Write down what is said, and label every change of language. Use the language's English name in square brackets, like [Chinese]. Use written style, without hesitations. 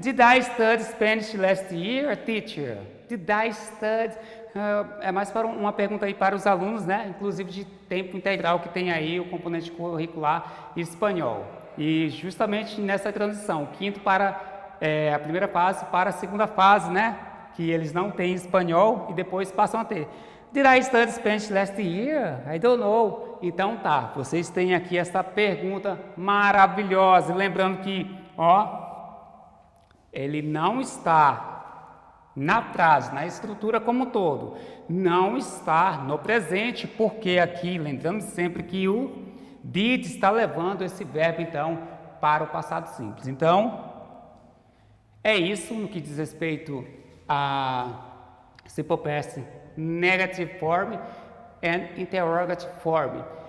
[English] Did I study Spanish last year, teacher? Did I study? [Portuguese] É mais para uma pergunta aí para os alunos, né? Inclusive de tempo integral que tem aí o componente curricular espanhol. E justamente nessa transição, quinto para a primeira fase para a segunda fase, né? Que eles não têm espanhol e depois passam a ter. [English] Did I study Spanish last year? I don't know. [Portuguese] Então tá, vocês têm aqui essa pergunta maravilhosa. Lembrando que, ele não está na frase, na estrutura como um todo, não está no presente, porque aqui, lembrando sempre que o did está levando esse verbo, então, para o passado simples. Então, é isso no que diz respeito a [English] simple past, negative form and interrogative form.